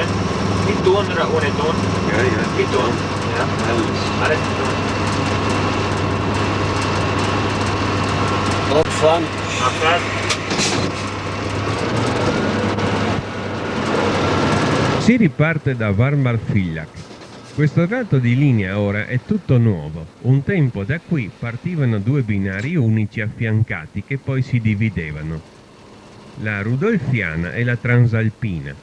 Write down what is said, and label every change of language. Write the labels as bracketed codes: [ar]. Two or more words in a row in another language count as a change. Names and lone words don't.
[de] Mit Ton oder ohne Ton? Ja, ja. Mit Ton. Ja. Alles mit Ton. Abfahren. Abfahrt. [it] Si riparte da Warmbad-Villach. Questo tratto di linea ora è tutto nuovo. Un tempo da qui partivano 2 binari unici affiancati che poi si dividevano, la rudolfiana e la transalpina.